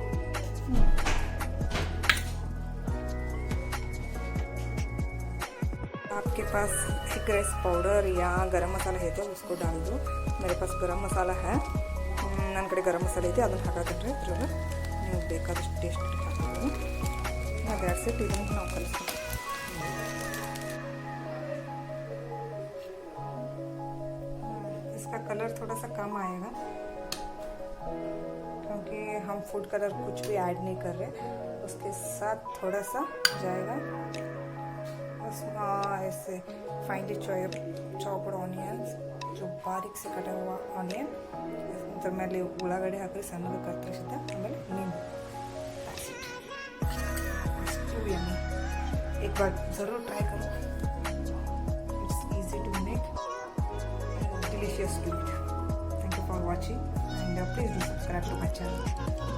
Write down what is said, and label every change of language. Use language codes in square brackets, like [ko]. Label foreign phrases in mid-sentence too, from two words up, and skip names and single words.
[hi] आपके पास एग राइस पाउडर या गरम मसाला है तो उसको डाल दो। मेरे पास गरम मसाला है, [kn] ನನ್ನ ಕಡೆ ಗರಂ ಮಸಾಲೆ ಇದೆ, ಅದನ್ನು ಹಾಕಾಕಂಡ್ರೆ ಇದ್ರಲ್ಲಿ ನೀವು ಬೇಕಾದಷ್ಟು ಟೇಸ್ಟ್ ಹಾಕೋದು। [en] That's it. [kn] ಇದನ್ನು ನಾವು ಕಲಿಸ್ತೀವಿ। [hi] इसका कलर थोड़ा सा कम आएगा क्योंकि हम [en] food colour [hi] कुछ भी ऐड नहीं कर रहे, उसके साथ थोड़ा सा जाएगा बस ऐसे [en] finally chopped onions, [hi] जो बारीक से कटा हुआ ऑनियन, तो [kn] ಮೇಲೆ ಉಳ್ಳಾಗಡ್ಡಿ ಹಾಕಿ ಸಣ್ಣಗೆ ಕತ್ತರಿಸಿದ, ಆಮೇಲೆ [hi] नींबू। एक बार ज़रूर ट्राई करो। [en] इट्स easy to make and delicious to eat. Thank you for watching and please do subscribe to my channel.